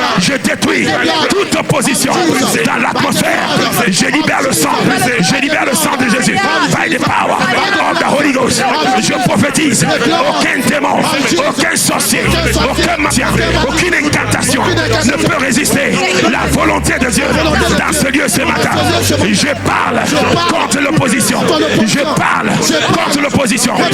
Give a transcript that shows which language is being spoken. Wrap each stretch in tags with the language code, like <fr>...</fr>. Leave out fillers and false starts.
<fr>Je détruis toute opposition dans l'atmosphère. Je libère le sang de Jésus.</fr> <en>By the power of the Holy Ghost.</en> <fr>Je prophétise, aucun démon, aucun sorcier, aucun magicien, aucune incantation ne peut résister la volonté de Dieu dans ce lieu ce matin. Je parle contre l'opposition. Je parle contre l'opposition.</fr>